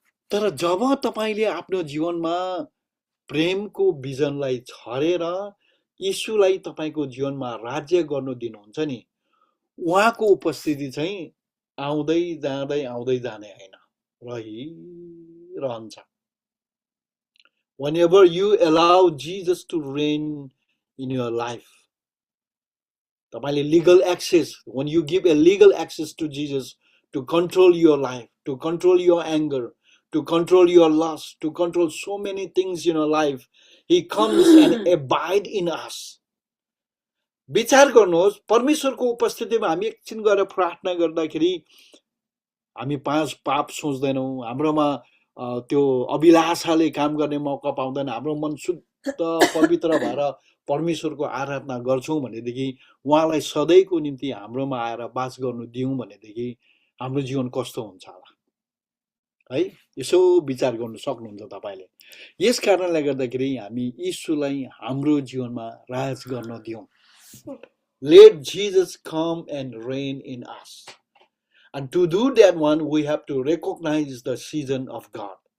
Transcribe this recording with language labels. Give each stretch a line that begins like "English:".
Nepali: तर जब तपाईँले आफ्नो जीवनमा प्रेमको बिजनलाई छरेर यीशुलाई तपाईँको जीवनमा राज्य गर्नु दिनुहुन्छ नि, उहाँको उपस्थिति चाहिँ आउँदै जाँदै जाने होइन, रहिरहन्छ।
English: Whenever you allow Jesus to reign in your life,
Nepali: तपाईँले
English: legal access, when you give a legal access to Jesus to control your life, to control your anger, to control your lust, to control so many things in your life, He comes and abide in us.
Nepali: विचार गर्नुहोस्, परमेश्वरको उपस्थितिमा हामी एकछिन गएर प्रार्थना गर्दाखेरि हामी पाप सोच्दैनौँ, हाम्रोमा त्यो अभिलाषाले काम गर्ने मौका पाउँदैन, हाम्रो मन शुद्ध पवित्र भएर परमेश्वरको आराधना गर्छौँ भनेदेखि, उहाँलाई सधैँको निम्ति हाम्रोमा आएर बास गर्नु दिउँ भनेदेखि हाम्रो जीवन कस्तो हुन्छ होला है? यसो विचार गर्नु सक्नुहुन्छ तपाईँले। यस कारणले गर्दाखेरि हामी यीशुलाई हाम्रो जीवनमा राज गर्न दिउँ।
English: Let Jesus come and reign in us. And to do that one, we have to recognize the season of God.